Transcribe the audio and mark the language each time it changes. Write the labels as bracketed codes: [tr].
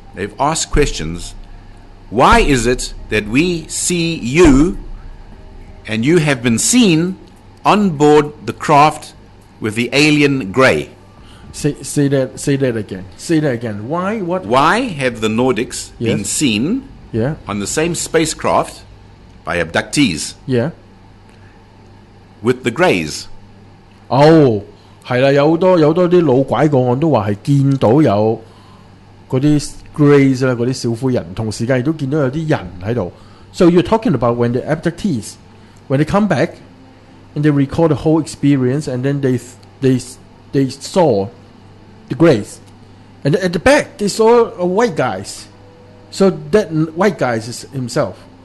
[en] They've asked questions. Why is it that we see you and you have been seen on board the craft with the alien grey? Say that again. Say that again. Why? What? Why have the Nordics been seen on the same spacecraft by abductees? Yeah. With the greys? [yue] 係啦，有好多啲老拐個案都話係見到有嗰啲 greys 啦，嗰啲小灰人，同時間亦都見到有啲人喺度。 [en] So you're talking about when the abductees, when they come back and they record the whole experience, and then they saw the greys, and at the back they saw a white guys. So that white guy is himself.